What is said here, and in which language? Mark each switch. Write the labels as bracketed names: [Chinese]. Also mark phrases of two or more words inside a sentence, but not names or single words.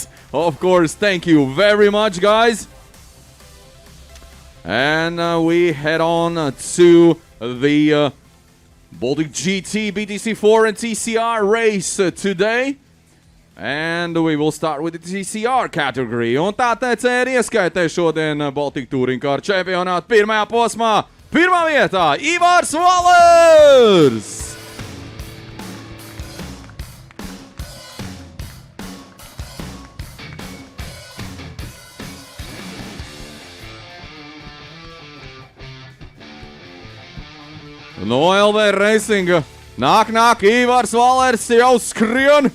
[English] Thank you very much, guys. And we head on to the Baltic GT, BTC4 and TCR race today. And we will start with the TCR category. [Latvian] Un tātad ir ieskaitē šodien [English] Baltic Touring Car [Latvian] čempionātu pirmajā posmā. Pirmā vietā Ivars Valers! No LV Racing nāk Ivars Valers jau skrien.